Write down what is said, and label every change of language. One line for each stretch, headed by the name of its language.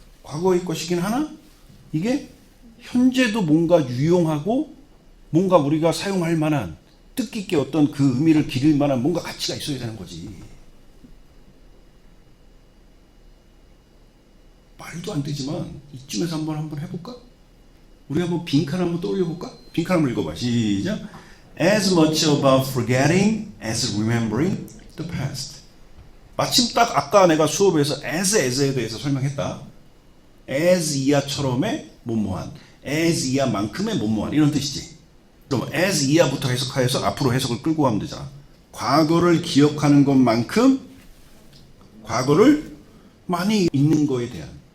Korean: 과거의 것이긴 하나 이게 현재도 뭔가 유용하고 뭔가 우리가 사용할 만한 뜻깊게 어떤 그 의미를 기릴 만한 뭔가 가치가 있어야 되는 거지. 말도 안 되지만 이쯤에서 한번 해볼까? 우리 한번 빈칸 한번 떠올려볼까? 빈칸 한번 읽어봐. 시작.
English: As much about forgetting as remembering the past.
Korean: 마침 딱 아까 내가 수업에서 as에 대해서 설명했다. as 이하처럼의 뭐뭐한, as 이하만큼의 뭐뭐한 이런 뜻이지. 그럼 as 이하부터 해석하여서 앞으로 해석을 끌고 가면 되잖아. 과거를 기억하는 것만큼 과거를 많이 잊는 거에 대한.